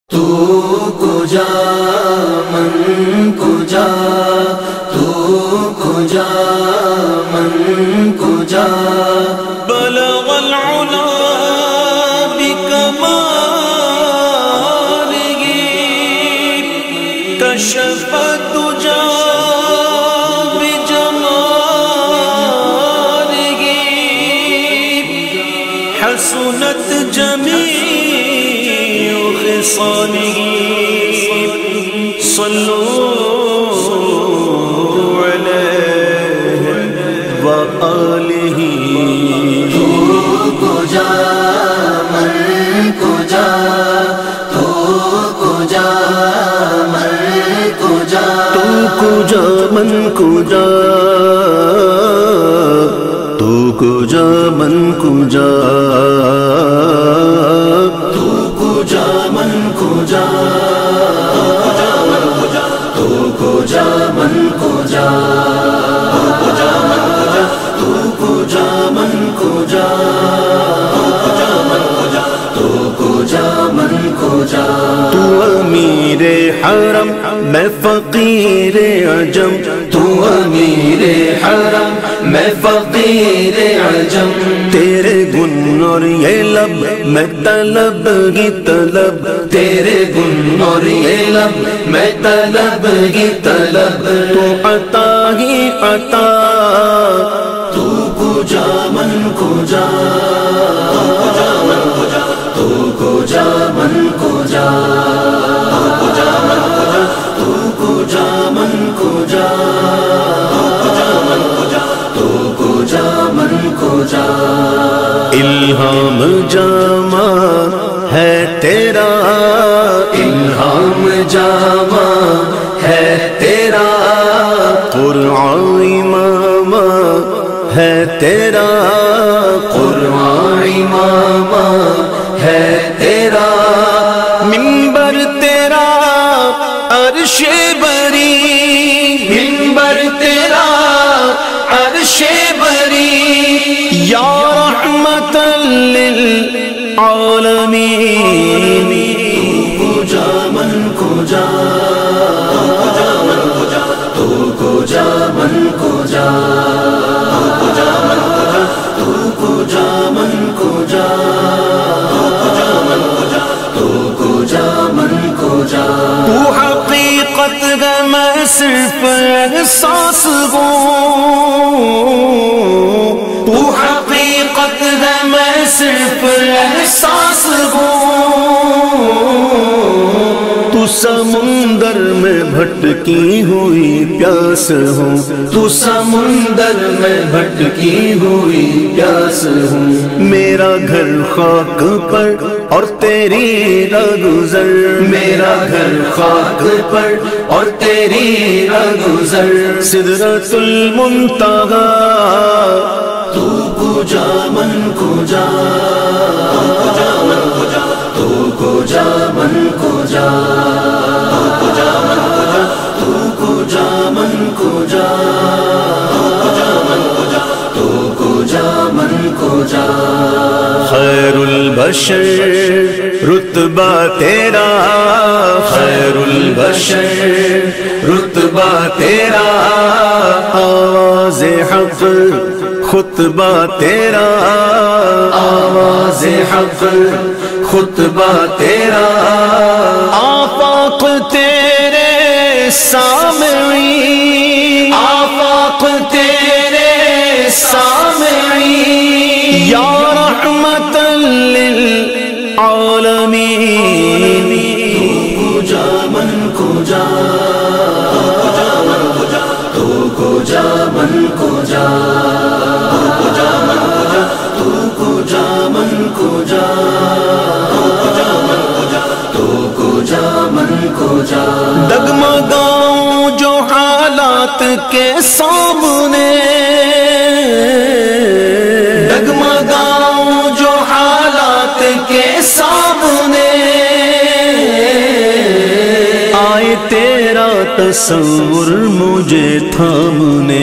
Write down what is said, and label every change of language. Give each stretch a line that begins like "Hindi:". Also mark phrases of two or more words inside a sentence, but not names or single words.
Persian: تو کجا من کجا، تو کجا من کجا،
Arabic: بلغ العلا بکمالہ کشف الدجا بجمالہ حسنت جمیع خصالہ صلوا علیہ وآلہ۔
Persian: تو کجا من کجا، تو کجا من کجا، تو کجا من کجا، تو کجا من کجا، تو کجا من کجا، تو کجا من کجا، تو کجا من کجا، تو کجا من کجا،
Urdu: تو امیر حرم میں فقیر عجم، تو امیر حرم میں فقیر عجم، تیرے گن اور یہ لب میں طلب کی طلب، تیرے گن اور یہ لب میں طلب کی طلب، تو عطا ہی عطا،
Persian: تو کجا من کجا، تو کجا من کجا، تو کجا من کجا، تو کجا من کجا،
Urdu: الہام جامع ہے تیرا، الہام جامع ہے تیرا، قرآن امام ہے تیرا، قرآن امام ہے تیرا، منبر تیرا عرش بری، منبر تیرا عرش بری،
Arabic: یا رحمت للعالمین،
Persian: کجا من کجا، تو کجا من کجا، تو کجا من کجا، تو کجا من کجا،
Urdu: تو حقیقت ہے میں صرف احساس ہوں، تو حقیقت ہے میں صرف احساس ہوں، تو سمندر میں بھٹکی ہوئی پیاس ہوں، تو سمندر میں بھٹکی ہوئی پیاس ہوں، میرا گھر خاک پر اور تیری راہ گزر، میرا گھر خاک پر اور تیری راہ گزر، سدرۃ المنتہا،
Persian: تو کجا من کجا، تو کجا من کجا، تو کجا من کجا، تو کجا من کجا،
Arabic: خیر البشر
Urdu: رتبہ تیرا،
Arabic: خیر البشر
Urdu: رتبہ تیرا، آواز حق خطبہ تیرا، آواز حق خطبہ تیرا، آفاق تیرے سامعین، آفاق تیرے سامعین،
Arabic: یا رحمت للعالمین،
Persian: کجا من کجا، تو کجا من کجا، تو کجا من کجا، تو کجا من کجا،
Urdu: ڈگمگاؤں جو حالات کے سامنے، ڈگمگاؤں جو حالات کے سامنے، آئے تیرا تصور مجھے تھامنے،